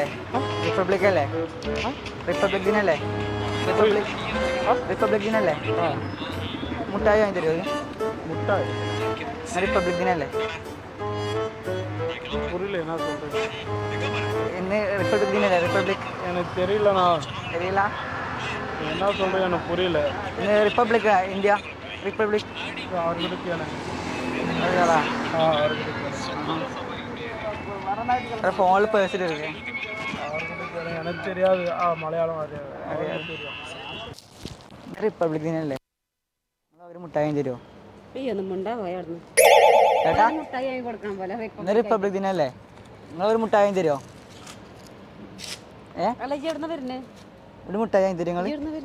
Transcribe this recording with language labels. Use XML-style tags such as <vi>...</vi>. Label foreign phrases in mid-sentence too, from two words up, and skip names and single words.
<ml>റിപ്പബ്ലിക് അല്ലേ? റിപ്പബ്ലിക് ദിനല്ലേ? റിപ്പബ്ലിക് ദിനല്ലേ? മുട്ടായി വാങ്ങി തരുമോ? മുട്ടായി റിപ്പബ്ലിക് ദിനല്ലേ? ഇന്ന് റിപ്പബ്ലിക് ദിനല്ലേ? റിപ്പബ്ലിക്</ml> <ta>தெரியலண்ணா. தெரியல. என்ன சொல்கிறேன் எனக்கு புரியல.</ta> <ml>ഇന്ന്</ml> <en>Republic India Republic</en> <ta>அவர்களுக்கு</ta> <ml>ഫോണിൽ പേഴ്സിൽ ഇരിക്കേ.</ml> <ta>எனக்கு தெரியாது. மலையாளம்</ta> <ml>റിപ്പബ്ലിക് ദിനല്ലേ? ഒരു മുട്ടായി തരുമോ? ചേട്ടാ, ഇന്ന് റിപ്പബ്ലിക് ദിനല്ലേ? നിങ്ങളൊരു മുട്ടായി തരുമോ? ഒരു മുട്ടായി വാങ്ങി തരും നിങ്ങൾ?</ml>